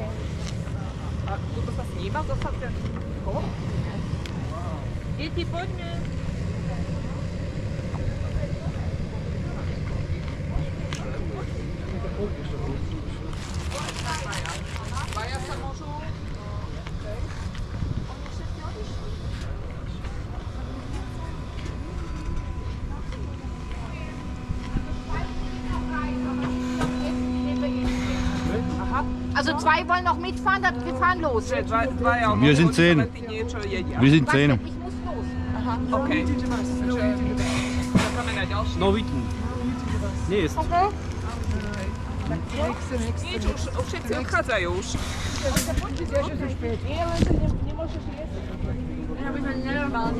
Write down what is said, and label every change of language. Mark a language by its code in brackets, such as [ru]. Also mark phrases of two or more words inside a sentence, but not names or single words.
[sk] A tuto sa sníma, to sa ten kolo? Deti, poďme. Dvaja sa môžu. [de] Also 2 wollen noch mitfahren, dann wir fahren los. Wir sind 10. Wir sind 10. Ich muss los. Aha, okay. [sk] No vidím. Nie jest. Nič, už všetci odchádzajú už. Robíme nenormálne.